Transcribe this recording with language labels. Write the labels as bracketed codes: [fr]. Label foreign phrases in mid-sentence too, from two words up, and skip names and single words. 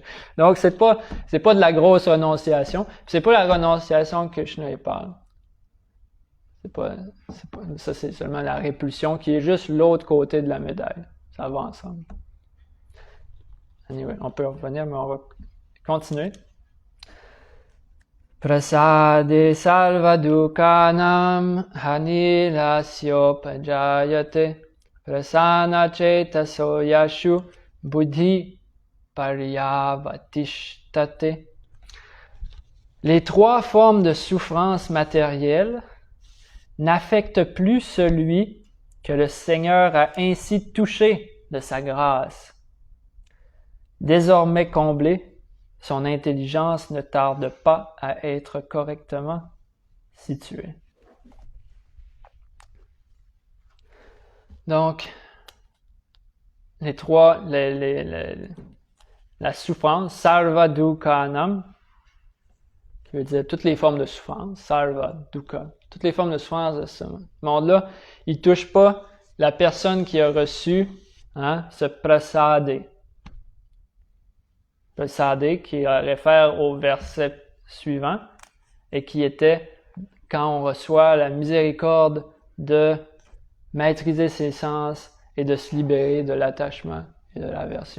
[fr] Donc, c'est pas de la grosse renonciation. C'est pas la renonciation que Krishna parle. Ça, c'est seulement la répulsion qui est juste l'autre côté de la médaille. Ça va ensemble. Anyway, on peut revenir, mais on va continuer. [sa] Prasade salvadukanam hanilasyopajayate prasana chetaso yashu buddhi paryavatishtate. [fr] Les 3 formes de souffrance matérielle n'affectent plus celui que le Seigneur a ainsi touché de sa grâce. Désormais comblé, son intelligence ne tarde pas à être correctement située. Donc, la souffrance, [sa] sarva dukhanam, [fr] qui veut dire toutes les formes de souffrance, [sa] sarva dukkha, [fr] toutes les formes de souffrance de ce monde-là, il ne touche pas la personne qui a reçu ce prasadé. Prasadé qui réfère au verset suivant et qui était quand on reçoit la miséricorde de maîtriser ses sens et de se libérer de l'attachement et de l'aversion.